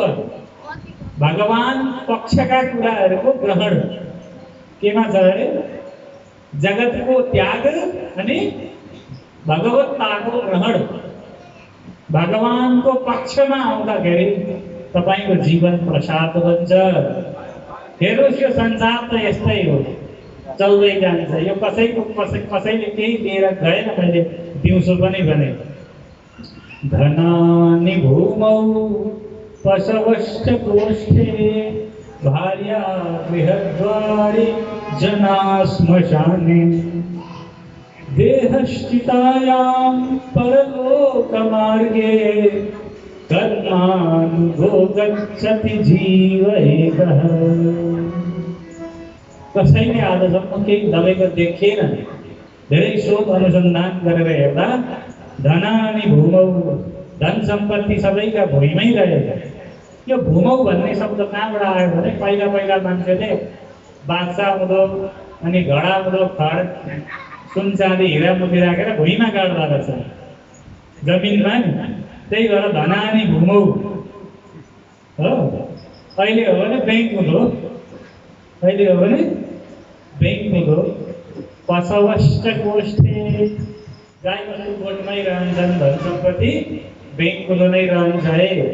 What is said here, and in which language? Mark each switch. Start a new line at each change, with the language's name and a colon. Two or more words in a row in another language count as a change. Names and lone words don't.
Nepali: भगवान पक्षका कुराहरूको ग्रहण केमा छ अरे जगतको त्याग अनि भगवत्ताको ग्रहण भगवानको पक्षमा आउँदाखेरि तपाईको जीवन प्रसाद बन्छ हेर्नुस् यो संसार त यस्तै हो चल्दै जान्छ यो कसैले केही दिएर गएन मैले दिउँसो पनि भने
Sanskrit: धनानि भूमौ पशवश्च गोष्ठे भार्या गृहद्वारि जना श्मशाने देहश्चितायां परलोकमार्गे कर्मानुगो गच्छति जीव एकः
Nepali: कसैले आजसम्म केही दबेको देखिएन धेरै शोध अनुसन्धान गरेर हेर्दा
Sanskrit: धनानि भूमौ
Nepali: धन सम्पत्ति सबैका भुइँमै रहे यो भूमौ भन्ने शब्द कहाँबाट आयो भने पहिला मान्छेले बादशाह हुँदो अनि घडा हुँदो खड सुन चाँदी हिरा मोती राखेर भुइँमा गाड्दा रहेछ जमिनमा नि त्यही भएर
Sanskrit: धनानि भूमौ
Nepali: हो अहिले हो भने बैंक हुँदो अहिले हो भने बैंक हुँदो
Sanskrit: पशवश्च गोष्ठे
Nepali: गाई बस्तु गोठमै रहन्छन् धन सम्पत्ति बैंक हुँदो नै रहन्छ है